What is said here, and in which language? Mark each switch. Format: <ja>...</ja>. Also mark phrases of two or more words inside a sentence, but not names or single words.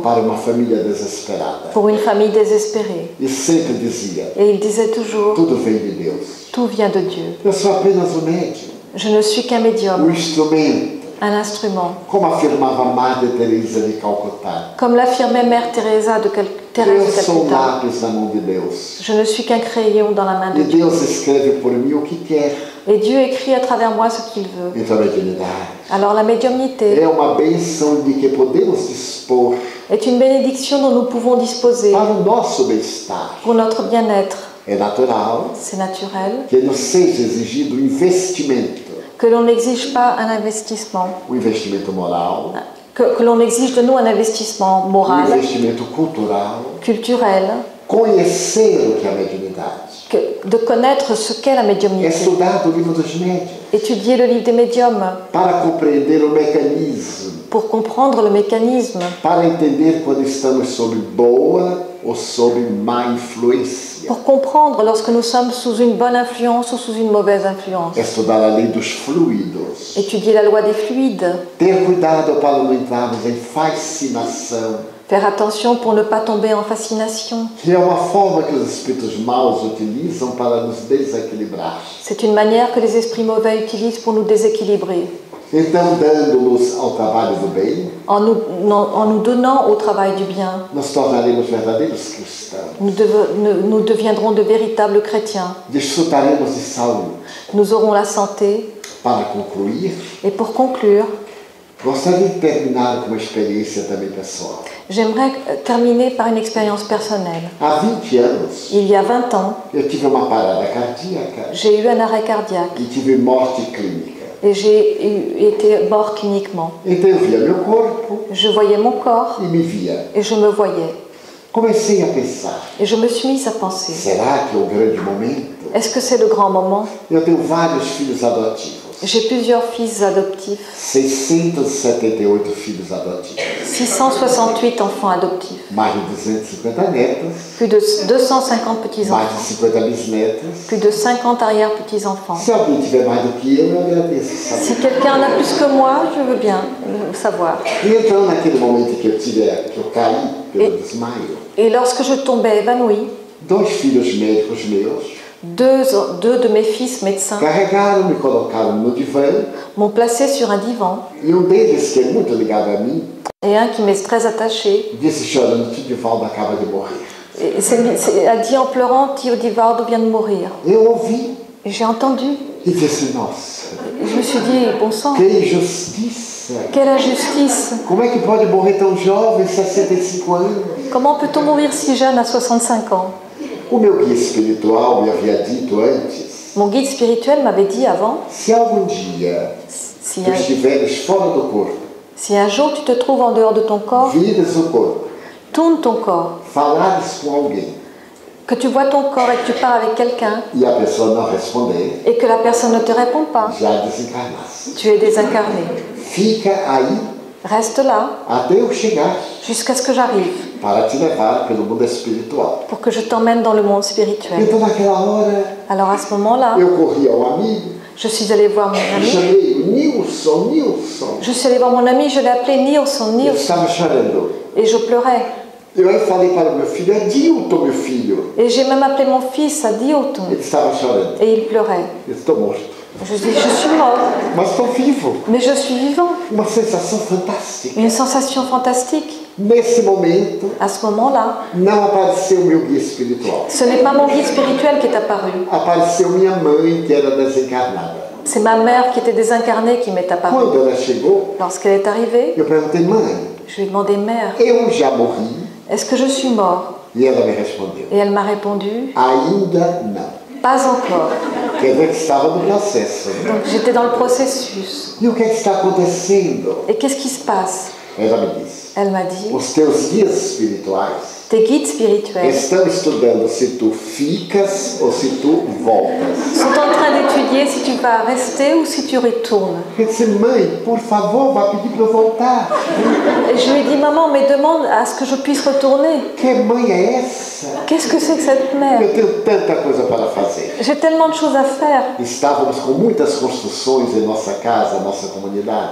<pt>para uma família desesperada.</pt> <fr>pour une famille désespérée.</fr> <pt>E sempre dizia:</pt> <fr>Et il disait toujours,</fr> <pt>tudo vem de Deus.</pt> <fr>tout vient de Dieu.</fr> <pt>Eu sou apenas um médium,</pt> <fr>Je ne suis qu'un um médium,</fr> <pt>instrumento,</pt> <fr>un instrument.</fr> <pt>como afirmava Madre Teresa de Calcutá.</pt> <fr>Comme l'affirmait Mère Teresa de</fr> <pt>Eu</pt> <fr>Thérèse de</fr> <pt>sou um</pt> <fr>Calcutta,</fr> <pt>lápis na mão de Deus.</pt> <fr>je ne suis qu'un crayon dans la main de</fr> <pt>E</pt> <fr>Dieu.</fr> <pt>Deus escreve por mim o que quer.</pt> <fr>Et Dieu écrit à travers moi ce qu'il veut.</fr> <pt>Então a mediunidade</pt> <fr>Alors la médiumnité</fr> <pt>é uma bênção de que podemos dispor</pt> <fr>est une bénédiction dont nous pouvons disposer</fr> <pt>para o nosso bem-estar.</pt> <fr>pour notre bien-être.</fr> <pt>É natural</pt> <fr>C'est naturel</fr> <pt>que nos seja exigido um investimento,</pt> <fr>que l'on n'exige pas un investissement,</fr> <pt>um investimento moral,</pt> <fr>que l'on exige de nous un investissement</fr> <pt>um</pt> <fr>moral,</fr> <pt>investimento cultural,</pt> <fr>culturel,</fr> <pt>conhecer o que é a mediunidade,</pt> <fr>de connaître ce qu'est la médiumnité,</fr> <pt>estudar o livro dos médiuns,</pt> <fr>étudier le livre des médiums</fr> <pt>para compreender o mecanismo,</pt> <fr>pour comprendre le mécanisme,</fr> <pt>para entender quando estamos sob boa ou sob má influência.</pt> <fr>pour comprendre lorsque nous sommes sous une bonne influence ou sous une mauvaise influence,</fr> <pt>Estudar a lei dos fluidos.</pt> <fr>étudier la loi des fluides,</fr> <pt>Ter cuidado para não entrarmos em fascinação,</pt> <fr>faire attention pour ne pas tomber en fascination.</fr> <pt>que é uma forma que os espíritos maus utilizam para nos desequilibrar.</pt> <fr>C'est une manière que les esprits mauvais utilisent pour nous déséquilibrer.</fr> <pt>Então, dando-nos ao trabalho do bem,</pt> <fr>En nous donnant au travail du bien,</fr> <pt>nos tornaremos verdadeiros cristãos.</pt> <fr>nous deviendrons de véritables chrétiens.</fr> <pt>Desfrutaremos de saúde.</pt> <fr>Nous aurons la santé.</fr> <pt>Para concluir,</pt> <fr>Et pour conclure,</fr> <pt>gostaria de terminar com uma experiência também pessoal.</pt> <fr>j'aimerais terminer par une expérience personnelle.</fr> <pt>Há 20 anos,</pt> <fr>Il y a 20 ans,</fr> <pt>eu tive uma parada cardíaca</pt> <fr>j'ai eu un arrêt cardiaque</fr> <pt>e tive morte clínica.</pt> <fr>et j'ai été mort cliniquement.</fr> <pt>Então eu via meu corpo</pt> <fr>Je voyais mon corps</fr> <pt>e me via.</pt> <fr>et je me voyais.</fr> <pt>Comecei a pensar,</pt> <fr>Et je me suis mise à penser,</fr> <pt>será que é o grande momento?</pt> <fr>est-ce que c'est le grand moment?</fr> <pt>Eu tenho vários filhos adotivos.</pt> <fr>J'ai plusieurs fils adoptifs,</fr> <pt>678 filhos adotivos.</pt> <fr>668 enfants adoptifs,</fr> <pt>Mais de 250 netos,</pt> <fr>plus de 250</fr> <pt>mais de</pt> <fr>petits-enfants,</fr> <pt>50 bisnetos.</pt> <fr>plus de 50 arrière-petits-enfants.</fr> <pt>Se alguém tiver mais do que eu agradeço</pt> <fr>Si</fr> <pt>saber.</pt> <fr>quelqu'un en a plus que moi, je veux bien le savoir.</fr> <pt>E então, naquele momento que eu caí pelo desmaio,</pt> <fr>Et lorsque je tombais évanouie,</fr> <pt>2 filhos médicos meus</pt> <fr>deux de mes fils médecins</fr> <pt>carregaram, me colocaram no divã,</pt> <fr>m'ont placé sur un divan</fr> <pt>e um deles, que é muito ligado a mim,</pt> <fr>et un qui m'est très attaché,</fr> <pt>disse chorando que o Divaldo acaba de morrer.</pt> <fr>Et elle a dit en pleurant, Tio Divaldo vient de mourir.</fr> <pt>Eu ouvi</pt> <fr>Et j'ai entendu.</fr> <pt>e disse, nossa,</pt> <fr>Et je me suis dit, bon sang,</fr> <pt>que injustiça.</pt> <fr>quelle injustice.</fr> <pt>Como é que pode morrer tão jovem, 65 anos?</pt> <fr>Comment peut-on mourir si jeune à 65 ans?</fr> <pt>O meu guia espiritual me havia dito antes,</pt> <fr>Mon guide spirituel m'avait dit avant,</fr> <pt>se algum dia</pt> <fr>si</fr> <pt>tu estiveres fora do corpo,</pt> <fr>un jour tu te trouves en dehors de ton corps,</fr> <pt>vires o corpo,</pt> <fr>tourne ton corps,</fr> <pt>falares com alguém</pt> <fr>que tu vois ton corps et que tu parles avec quelqu'un</fr> <pt>e a pessoa não responder,</pt> <fr>et que la personne ne te répond pas,</fr> <pt>já desencarnasse.</pt> <fr>tu es désincarné.</fr> <pt>Fica aí</pt> <fr>Reste là</fr> <pt>até eu chegar</pt> <fr>jusqu'à ce que j'arrive</fr> <pt>para te levar pelo mundo espiritual.</pt> <fr>pour que je t'emmène dans le monde spirituel.</fr> <pt>Então naquela hora</pt> <fr>Alors à ce moment-là,</fr> <pt>eu corri ao amigo,</pt> <fr>je suis allée voir mon ami.</fr> <pt>chamei o Nilson.</pt> <fr>Je suis allée voir mon ami, je l'ai appelé Nilson,</fr> <pt>Ele Nilson, estava chorando.</pt> <fr>et je pleurais.</fr> <pt>Eu aí falei para o meu filho, é Dilton, meu filho.</pt> <fr>Et j'ai même appelé mon fils à Dilton,</fr> <pt>Ele estava chorando.</pt> <fr>et il pleurait.</fr> <pt>Eu estou morto.</pt> <fr>Je dis, je suis mort,</fr> <pt>Mas estou vivo.</pt> <fr>mais je suis vivant.</fr> <pt>Uma sensação fantástica.</pt> <fr>Une sensation fantastique.</fr> <pt>Nesse momento,</pt> <fr>À ce moment-là,</fr> <pt>não apareceu meu guia espiritual.</pt> <fr>ce n'est pas mon guide spirituel qui est apparu,</fr> <pt>Apareceu minha mãe, que era desencarnada.</pt> <fr>c'est ma mère qui était désincarnée qui m'est apparue.</fr> <pt>Quando ela chegou,</pt> <fr>Lorsqu'elle est arrivée,</fr> <pt>eu perguntei, mãe,</pt> <fr>je lui ai demandé, mère,</fr> <pt>eu já morri?</pt> <fr>est-ce que je suis mort?</fr> <pt>E ela me respondeu,</pt> <fr>Et elle m'a répondu,</fr> <pt>ainda não.</pt> <fr>pas encore.</fr> <pt>Quer dizer que estava no processo.</pt> <fr>Donc j'étais dans le processus.</fr> <pt>E o que é que está acontecendo?</pt> <fr>Et qu'est-ce qui se passe?</fr> <pt>Ela me disse,</pt> <fr>Elle m'a dit,</fr> <pt>os teus guias espirituais</pt> <fr>tes guides spirituels</fr> <pt>estão estudando se tu ficas ou se tu voltas.</pt> <fr>sont en train d'étudier si tu vas rester ou si tu retournes.</fr> <pt>Eu disse, mãe, por favor, vá pedir para eu voltar.</pt> <fr>Et je lui ai dit, maman, mais demande à ce que je puisse retourner.</fr> <pt>Que mãe é essa?</pt> <fr>Qu'est-ce que c'est que cette mère?</fr> <pt>Eu tenho tanta coisa para fazer.</pt> <fr>J'ai tellement de choses à faire.</fr> <pt>Estávamos com muitas construções em nossa casa, nossa comunidade.</pt>